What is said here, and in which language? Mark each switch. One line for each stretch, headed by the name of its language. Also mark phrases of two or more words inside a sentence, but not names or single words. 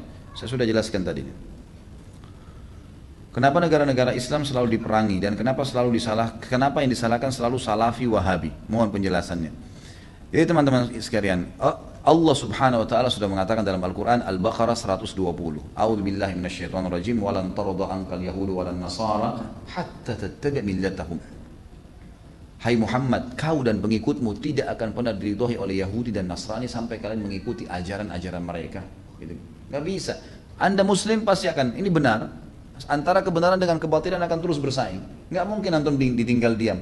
Indonesian: Saya sudah jelaskan tadi. Kenapa negara-negara Islam selalu diperangi dan kenapa yang disalahkan selalu Salafi Wahabi? Mohon penjelasannya. Jadi teman-teman sekalian, Allah
Arabic: سبحانه وتعالى
Indonesian: sudah mengatakan dalam Al-Qur'an Al-Baqarah 120.
Arabic: أعوذ بالله من الشيطان الرجيم ولن ترضى عنك اليهود ولا النصارى حتى تتبع ملتهم.
Indonesian: Hai Muhammad, kau dan pengikutmu tidak akan pernah diridhoi oleh Yahudi dan Nasrani sampai kalian mengikuti ajaran-ajaran mereka. Gitu. Gak bisa. Anda Muslim pasti akan, ini benar. Antara kebenaran dengan kebatilan akan terus bersaing. Gak mungkin antum ditinggal diam.